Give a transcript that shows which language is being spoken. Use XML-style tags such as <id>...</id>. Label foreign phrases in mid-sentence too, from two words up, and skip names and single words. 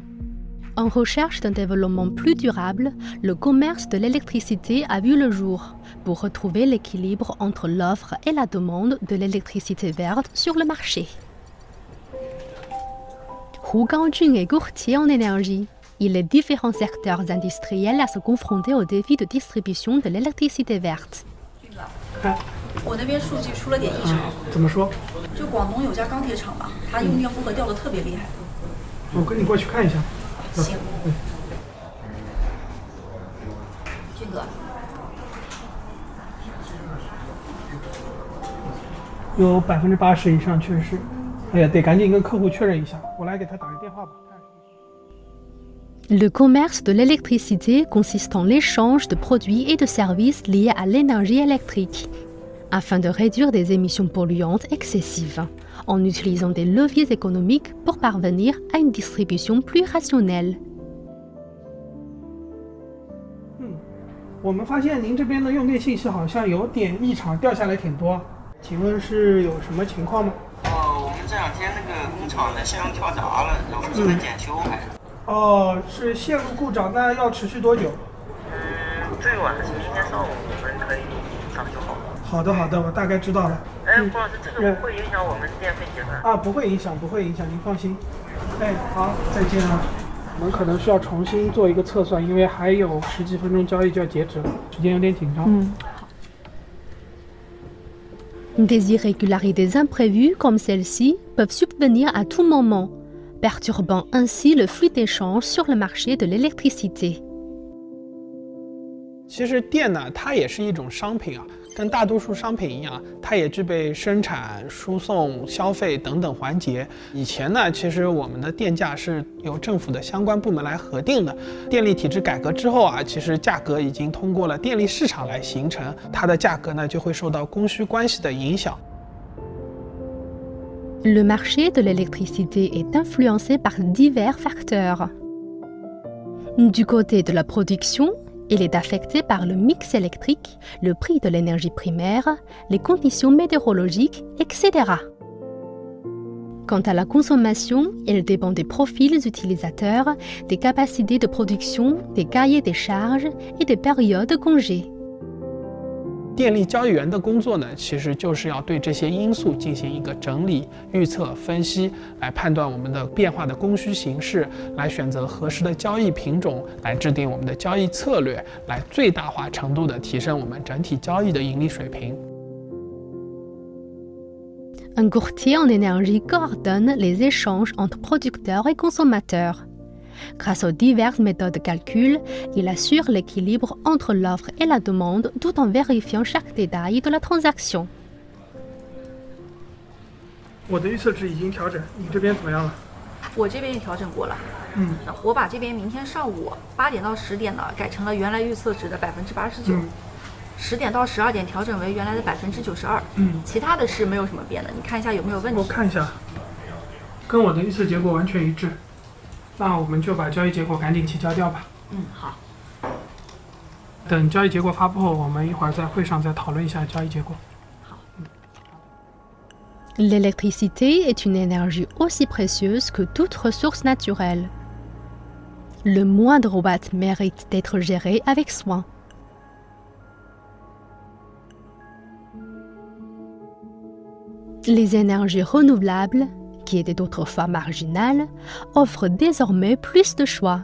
<fr>En recherche d'un développement plus durable, le commerce de l'électricité a vu le jour pour retrouver l'équilibre entre l'offre et la demande de l'électricité verte sur le marché. Hu Gaojun est courtier en énergie. Il aide différents secteurs industriels à se confronter aux défis de distribution de l'électricité verte.</fr> <zh>我那边数据出了点异常。怎么说？就广东有家钢铁厂嘛，它用电负荷掉得特别厉害。我跟你过去看一下。行。俊哥。有80%以上缺失。哎呀，得赶紧跟客户确认一下。我来给他打个电话吧。</zh> <fr>Le commerce de l'électricité consiste en l'échange de produits et de services liés à l'énergie électrique, afin de réduire des émissions polluantes excessives, en utilisant des leviers économiques pour parvenir à une distribution plus rationnelle.</fr> <zh>我们发现您这边的用电信息好像有点异常，掉下来挺多。请问是有什么情况吗？我们这两天那个工厂的线路跳闸了，然后正在检修还。哦，是线路故障，那要持续多久？最晚是明天上午我们可以上修好。好的，好的，我大概知道了。郭老师，这个不会影响我们电费结算？啊，不会影响，不会影响，您放心。哎，好，再见啊。我们可能需要重新做一个测算，因为还有10几分钟交易就要截止了，时间有点紧张。</zh> <fr>Des irrégularités imprévues comme celle-ci peuvent subvenir à tout moment, perturbant ainsi le flux d'échange sur le marché de l'électricité.</fr> <zh>其实电呢，它也是一种商品啊，跟大多数商品一样，它也具备生产、输送、消费等等环节。以前呢，其实我们的电价是由政府的相关部门来核定的。电力体制改革之后啊，其实价格已经通过了电力市场来形成，它的价格呢就会受到供需关系的影响。</zh> <fr>Le marché de l'électricité est influencé par divers facteurs. Du côté de la production, il est affecté par le mix électrique, le prix de l'énergie primaire, les conditions météorologiques, etc. Quant à la consommation, elle dépend des profils utilisateurs, des capacités de production, des cahiers des charges et des périodes de congé.</fr> <zh>电力交易员的工作呢，其实就是要对这些因素进行一个整理、预测、分析，来判断我们的变化的供需形势，来选择合适的交易品种，来制定我们的交易策略，来最大化程度的提升我们整体交易的盈利水平。</zh> <fr>Un courtier en énergie coordonne les échanges entre producteurs et consommateurs. Grâce aux diverses méthodes de calcul, il assure l'équilibre entre l'offre et la demande tout en vérifiant chaque détail de la transaction.</fr> <zh>我的预测值已经调整，你这边怎么样了？我这边也调整过了。我把这边明天上午8点到10点呢，改成了原来预测值的89%，10点到12点调整为原来的92%。其他的是没有什么变的，你看一下有没有问题？我看一下，跟我的预测结果完全一致。那我们就把交易结果赶紧提交掉吧。好。等交易结果发布后，我们一会儿在会上再讨论一下交易结果。</zh> <fr>L'électricité est une énergie aussi précieuse que toute ressource naturelle. Le moindre watt mérite d'être géré avec soin. Les énergies renouvelables, qui étaient autrefois marginales, offrent désormais plus de choix.</fr>